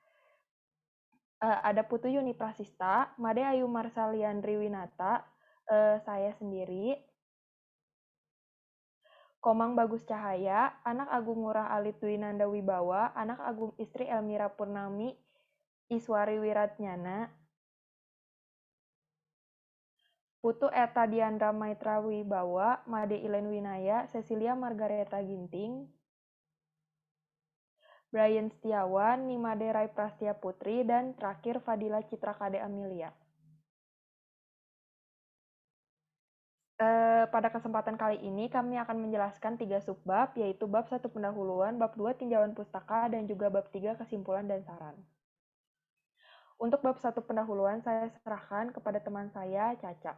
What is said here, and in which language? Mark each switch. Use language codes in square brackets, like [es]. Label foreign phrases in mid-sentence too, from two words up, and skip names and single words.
[id] Ada Putu Yuni Prasista, Made Ayu Marsaliandri Winata, saya sendiri, Komang Bagus Cahaya, anak Agung Ngurah Alit Dwinanda Wibawa, anak Agung Istri Elmira Purnami Iswari Wiratnyana, Putu Eta Diandra Maitra Wibawa, Made Ilen Winaya, Cecilia Margareta Ginting, Brian Setiawan, Nimade Rai Prastia Putri, dan terakhir Fadila Citra Kade Amelia. Pada kesempatan kali ini kami akan menjelaskan 3 subbab, yaitu bab 1 pendahuluan, bab 2 tinjauan pustaka, dan juga bab 3 kesimpulan dan saran. Untuk bab 1 pendahuluan, saya serahkan kepada teman saya, Caca.